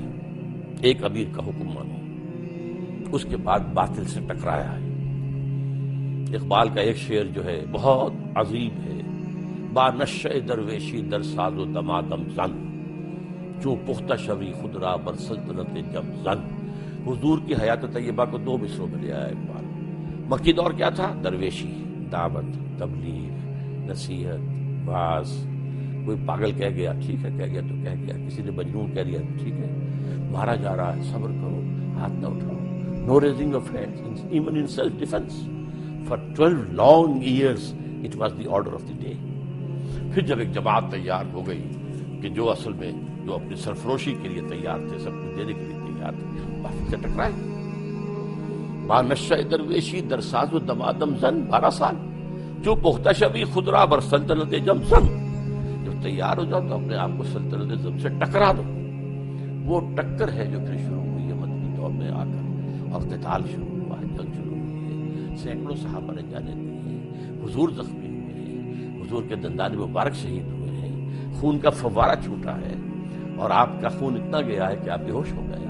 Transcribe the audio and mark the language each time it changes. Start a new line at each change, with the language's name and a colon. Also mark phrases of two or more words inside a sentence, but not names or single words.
Urdu: ایک امیر کا حکم مانو. اس کے بعد باطل سے ٹکرایا ہے. اقبال کا ایک شعر جو ہے بہت عظیم ہے,
Persian: با نشہ درویشی در ساز و دمادم زن, چوں پختہ شوی خود را بر سلطنت جم زن.
Urdu: حضور کی حیات طیبہ کو 2 مصروں میں لے آیا اقبال. مکی دور کیا تھا؟ درویشی, دعوت, تبلیغ, نصیحت, باز. کوئی پاگل کہہ گیا, ٹھیک ہے کہہ گیا تو کہہ گیا. کسی نے مجنون کہہ دیا, ٹھیک ہے. مارا جا رہا ہے, صبر کرو, ہاتھ نہ اٹھاؤ.
English: No raising of hands, even in self-defense. For 12 long years, it was the order of the day.
Urdu: پھر جب ایک جماعت تیار ہو گئی کہ جو اصل میں جو اپنی سرفروشی کے لیے تیار تھے, سب کچھ دینے کے لیے تیار تھے, باطل سے ٹکرائے.
Persian: با نشہ درویشی در ساز و دمادم زن, 12 سال. جو پختہ شوی خود را بر سلطنت جم زن.
Urdu: جب تیار ہو جاؤ تو اپنے آپ کو سلطنت جم سے ٹکرا دو. وہ ٹکر ہے جو پھر شروع ہوئی ہے مدنی دور میں آ کر, اور قتال شروع ہوا ہے, جنگ شروع ہوئی ہے. سینکڑوں صحابہ نے جانے دی ہیں, حضور زخمی ہوئے ہیں, حضور کے دندان مبارک شہید ہوئے ہیں, خون کا فوارہ چھوٹا ہے, اور آپ کا خون اتنا گیا ہے کہ آپ بے ہوش ہو گئے.